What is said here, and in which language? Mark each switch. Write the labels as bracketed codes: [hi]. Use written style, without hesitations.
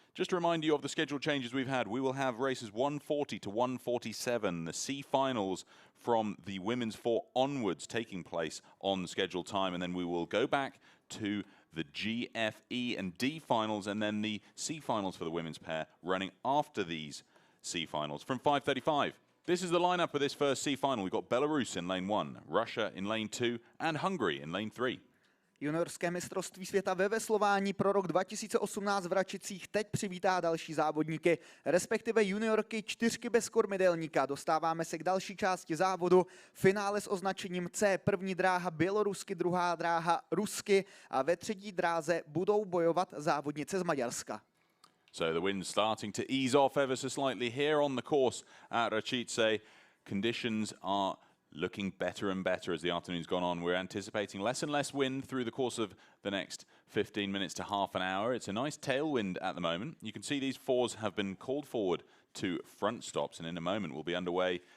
[en] Just to remind you of the schedule changes we've had, we will have races 1:40 to 1:47, the C finals from the women's 4 onwards taking place on the scheduled time, and then we will go back to the G, F, E and D finals, and then the C finals for the women's pair running after these C finals from 5:35. This is the lineup for this first C final. We've got Belarus in lane 1, Russia in lane 2 and Hungary in lane 3. [cs] Juniorské mistrovství světa ve veslování pro rok 2018 v Račicích teď přivítá další závodníky, respektive juniorky 4 bez kormidelníka. Dostáváme se k další části závodu. Finále s označením C, první dráha bělorusky, druhá dráha rusky a ve třetí dráze budou bojovat závodnice z Maďarska. [en] So the wind starting to ease off ever so slightly here on the course at Račice. Conditions are looking better and better as the afternoon's gone on. We're anticipating less and less wind through the course of the next 15 minutes to half an hour. It's a nice tailwind at the moment. You can see these 4s have been called forward to front stops, and in a moment we'll be underway.